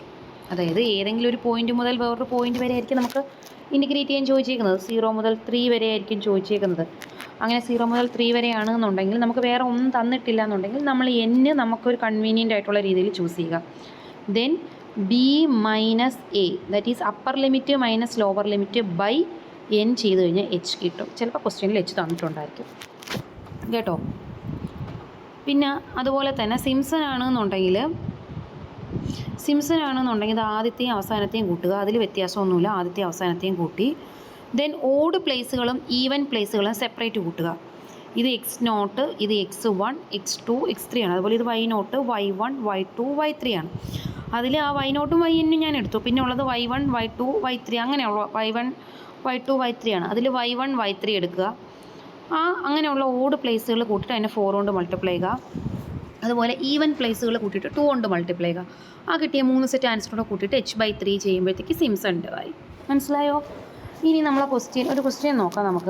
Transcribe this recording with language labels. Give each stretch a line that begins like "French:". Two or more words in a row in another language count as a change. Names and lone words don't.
Malayalam: അതായത് ഏതെങ്കിലും ഒരു പോയിന്റ് മുതൽ വേറൊരു പോയിന്റ് വരെ ആയിരിക്കും നമുക്ക് ഇൻറ്റിഗ്രേറ്റ് ചെയ്യാൻ ചോദിച്ചേക്കുന്നത്. 0 മുതൽ 3 വരെ ആയിരിക്കും ചോദിച്ചേക്കുന്നത്. അങ്ങനെ 0 മുതൽ 3 വരെയാണെന്നുണ്ടെങ്കിൽ നമുക്ക് വേറെ ഒന്നും തന്നിട്ടില്ല എന്നുണ്ടെങ്കിൽ നമ്മൾ n നമുക്കൊരു കൺവീനിയൻ്റ് ആയിട്ടുള്ള രീതിയിൽ ചൂസ് ചെയ്യുക.
English: then b minus a, that is upper limit minus lower limit by n
Malayalam: ചെയ്ത് കഴിഞ്ഞാൽ h കിട്ടും. ചിലപ്പോൾ ക്വസ്റ്റ്യനിൽ h തന്നിട്ടുണ്ടായിരിക്കും കേട്ടോ. പിന്നെ അതുപോലെ തന്നെ സിംപ്സൺ ആണെന്നുണ്ടെങ്കിൽ ഇത് ആദ്യത്തെയും അവസാനത്തെയും കൂട്ടുക. അതിൽ വ്യത്യാസമൊന്നുമില്ല, ആദ്യത്തെയും അവസാനത്തെയും കൂട്ടി.
English: then odd places even places separate
Malayalam: കൂട്ടുക. ഇത് x0, ഇത് x1, x2, x3 ആണ്. അതുപോലെ ഇത് y0, y1, y2, y3 ആണ്. അതിൽ ആ y0ഉം yn ഞാൻ എടുത്തു. പിന്നെ ഉള്ളത് y1, y2, y3 അങ്ങനെയുള്ള y1, y2, y3 ആണ്. അതിൽ y1, y3 എടുക്കുക. അങ്ങനെയുള്ള
English: odd places
Malayalam: കൂട്ടിയിട്ട് അതിനെ 4 കൊണ്ട് മൾട്ടിപ്ലൈ ചെയ്യുക. അതുപോലെ
English: even places
Malayalam: കൂട്ടിയിട്ട് 2 കൊണ്ട് മൾട്ടിപ്ലൈ ചെയ്യുക. ആ കിട്ടിയ 3
English: set answer
Malayalam: കൂട്ടിയിട്ട് h/3 ചെയ്യുമ്പോഴത്തേക്ക് സിംപ്സണിൻ്റെ ആയി. മനസ്സിലായോ? ഇനി നമ്മളെ ഒരു ക്വസ്റ്റ്യൻ നോക്കാം നമുക്ക്.